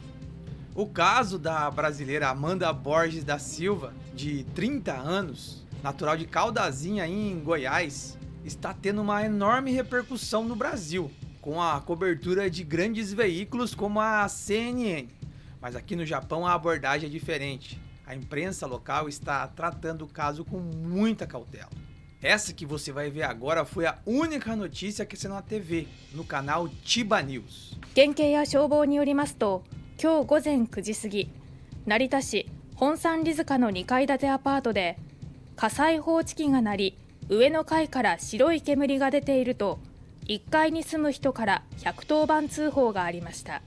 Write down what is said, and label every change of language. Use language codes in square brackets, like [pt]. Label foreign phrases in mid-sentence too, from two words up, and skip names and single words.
[pt] O caso da brasileira Amanda Borges da Silva, de 30 anos, natural de Caldazinha, em Goiás, está tendo uma enorme repercussão no Brasil, com a cobertura de grandes veículos como a CNN. Mas aqui no Japão a abordagem é diferente. A imprensa local está tratando o caso com muita cautela. Essa que você vai ver agora foi a única notícia que saiu na TV, no canal Chiba News. [ja] 県警や消防によりますと、今日午前9時過ぎ、成田市本山里塚の2階建てアパートで火災報知器が鳴り、上の階から白い煙が出ていると1階に住む人から110番通報がありました。